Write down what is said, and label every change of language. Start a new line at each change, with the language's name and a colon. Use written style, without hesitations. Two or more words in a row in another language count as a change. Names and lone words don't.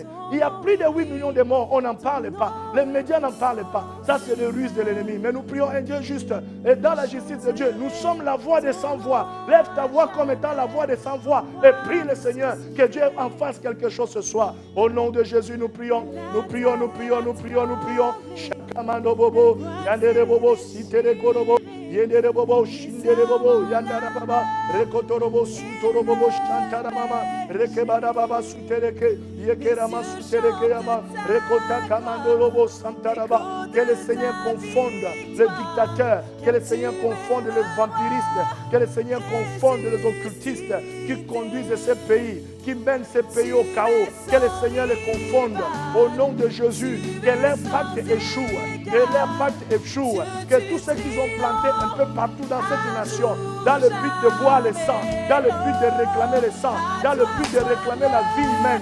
French: Il y a plus de 8 millions de morts, on n'en parle pas. Les médias n'en parlent pas. Ça, c'est les ruses de l'ennemi. Mais nous prions un Dieu juste. Et dans la justice de Dieu, nous sommes la voix des sans voix. Lève ta voix comme étant la voix des sans voix. Et prie le Seigneur que Dieu en fasse quelque chose ce soir. Au nom de Jésus, nous prions. Nous prions, nous prions, nous prions, nous prions. Chakamando bobo, yandere bobo, sitere korobo. Yendere bobo, shindere bobo, yandara baba, rekotorobo, sutorobo, shantara mama, rekebada baba, sutereke, yekerama, sutereke yama, rekota kamandorobo, santaraba. Que le Seigneur confonde les dictateurs, que le Seigneur confonde les vampiristes, que le Seigneur confonde les occultistes qui conduisent ces pays, qui mènent ces pays au chaos, que le Seigneur les confonde au nom de Jésus, que leur pacte échoue, que tous ceux qui ont planté un peu partout dans cette nation, dans le but de boire le sang, dans le but de réclamer le sang, dans le but de réclamer la vie humaine.